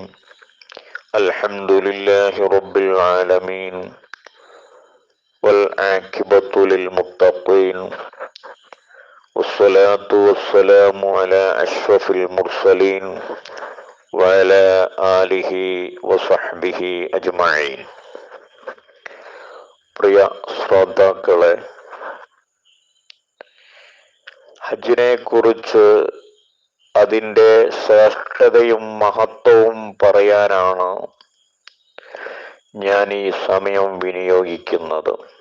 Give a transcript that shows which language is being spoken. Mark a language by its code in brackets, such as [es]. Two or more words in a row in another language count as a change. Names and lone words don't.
[ar] الحمد لله رب العالمين والعاقبة للمتقين والصلاة والسلام على أشرف المرسلين وعلى آله وصحبه أجمعين. [ml] പ്രിയ ശ്രോതാക്കളെ, ഹജ്ജിനെ കുറിച്ച് അതിൻ്റെ ശ്രേഷ്ഠതയും മഹത്വവും പറയാനാണ് ഞാൻ ഈ സമയം വിനിയോഗിക്കുന്നത്.